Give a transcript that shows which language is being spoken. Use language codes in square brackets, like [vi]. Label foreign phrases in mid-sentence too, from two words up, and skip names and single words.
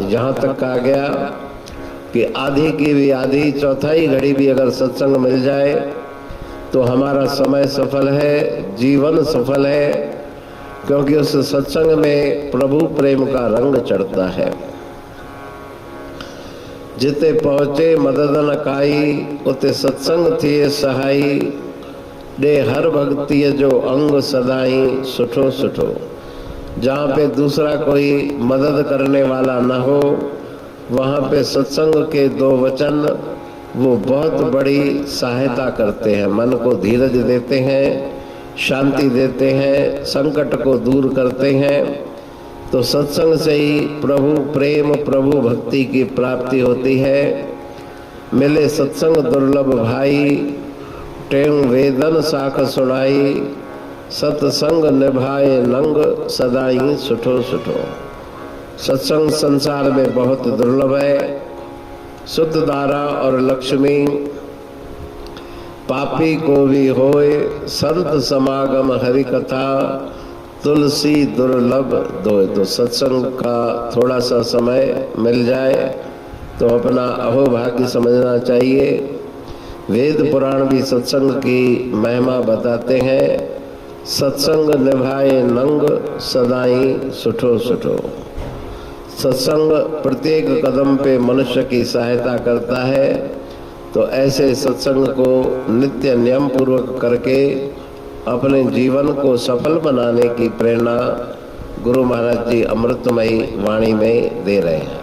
[hi] जहाँ तक कहा गया कि आधी की भी आधी, चौथाई घड़ी भी अगर सत्संग मिल जाए तो हमारा समय सफल है, जीवन सफल है, क्योंकि उस सत्संग में प्रभु प्रेम का रंग चढ़ता है। [sd] जिते पहुँचे मदद न काई, उते सत्संग थिए सहाई, दे हर भक्ति जो अंग सदाई सुठो सुठो। [hi] जहाँ पे दूसरा कोई मदद करने वाला न हो, वहाँ पे सत्संग के 2 वचन वो बहुत बड़ी सहायता करते हैं, मन को धीरज देते हैं, शांति देते हैं, संकट को दूर करते हैं। तो सत्संग से ही प्रभु प्रेम, प्रभु भक्ति की प्राप्ति होती है। [sd] मिले सत्संग दुर्लभ भाई, टेम वेदन साख सुनाई, सत्संग निभाए नंग सदाई सुठो सुठो। [hi] सत्संग संसार में बहुत दुर्लभ है। शुद्ध धारा और लक्ष्मी पापी को भी होए, संत समागम हरि कथा, तुलसी दुर्लभ दोए। तो सत्संग का थोड़ा सा समय मिल जाए तो अपना अहोभाग्य समझना चाहिए। वेद पुराण भी सत्संग की महिमा बताते हैं। [sd] सत्संग निभाए नंग सदाई सुठो सुठो। [hi] सत्संग प्रत्येक कदम पे मनुष्य की सहायता करता है। तो ऐसे सत्संग को नित्य नियम पूर्वक करके अपने जीवन को सफल बनाने की प्रेरणा गुरु महाराज जी अमृतमयी वाणी में दे रहे हैं।